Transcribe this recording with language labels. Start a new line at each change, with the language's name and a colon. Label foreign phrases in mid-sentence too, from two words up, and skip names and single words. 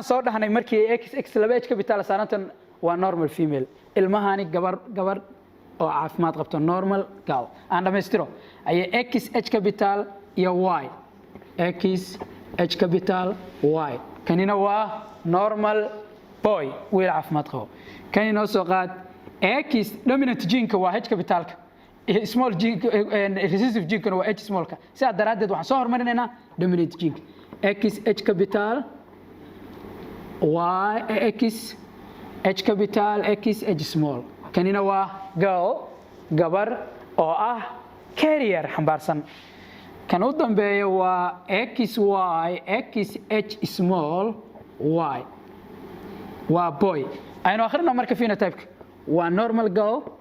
Somali: soo dhahnay markii X laba
English: H capital
Somali: saarantan waa
English: normal female
Somali: ilmahani gabar oo caafimaad qabto normal gal aan dhameystiro ay
English: X H capital
Somali: iyo
English: Y X H capital Y
Somali: kanina waa
English: normal boy
Somali: wiil caafimaad qabo kanina soo qaad X
English: dominant gene-ka
Somali: waa
English: H capital-ka small gene recessive gene-ka
Somali: waa
English: H small-ka
Somali: sidaa daraadeed waxaan soo hormarinaynaa
English: dominant gene X H capital Y X H capital X H small
Somali: kanina waa girl gabar oo ah carrier xambaarsan kan u dambeeya waa
English: XY XH small y
Somali: waa boy aynu akhrino marka phenotype waa
English: normal girl